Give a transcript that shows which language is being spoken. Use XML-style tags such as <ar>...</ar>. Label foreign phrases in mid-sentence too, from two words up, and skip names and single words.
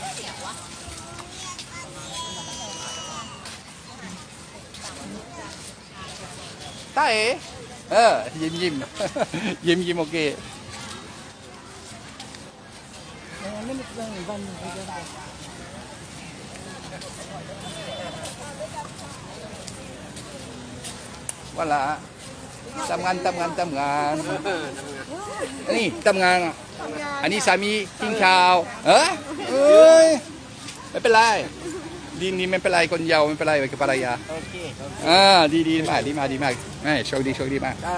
<fr>Tae. Yim. Yim, ok. On est dans le van, regarde. Voilà.</fr> <th>ทำงานนี่ทำงานอันนี้สามีกินข้าวเอ้ยไม่เป็นไรดีไม่เป็นไรคนยาวไม่เป็นไรกับภรรยาโอเคดีมากโชคดีมาก</th>